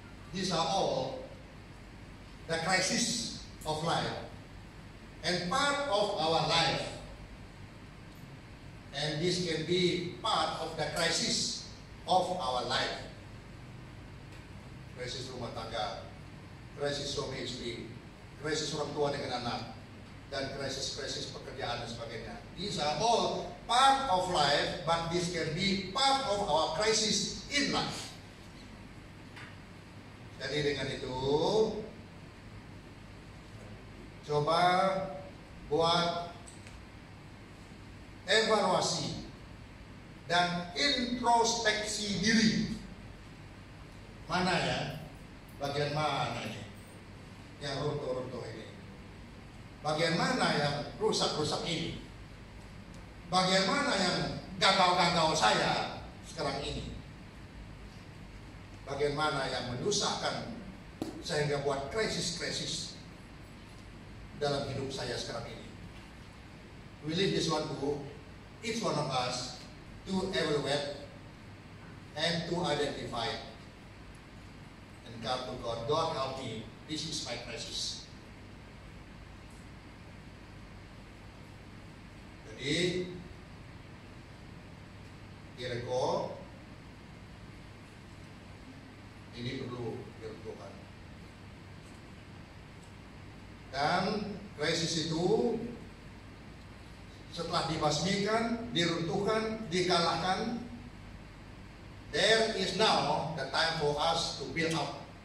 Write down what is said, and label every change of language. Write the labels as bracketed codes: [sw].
[en] These are all the crisis of life and part of our life. And this can be part of the crisis of our life. [id] Krisis rumah tangga, krisis suami istri, krisis orang tua dengan anak, dan krisis-krisis pekerjaan dan sebagainya. [en] These are all part of life, but this can be part of our crisis in life. [id] Jadi dengan itu, coba buat evaluasi dan introspeksi diri. Mana ya? Bagian mana ini? Yang runtuh-runtuh ini? Bagian mana yang rusak-rusak ini? Bagian mana yang gagal-gagal saya sekarang ini? Bagian mana yang menyusahkan sehingga buat krisis-krisis dalam hidup saya sekarang ini? [en] We leave this one to each one of us to evaluate and to identify and come to God. God help me, this is my crisis. [id] Jadi direkod ini perlu dilakukan. Dan krisis itu setelah dibasmikan, diruntuhkan, dikalahkan, [en] there is now the time for us to build up.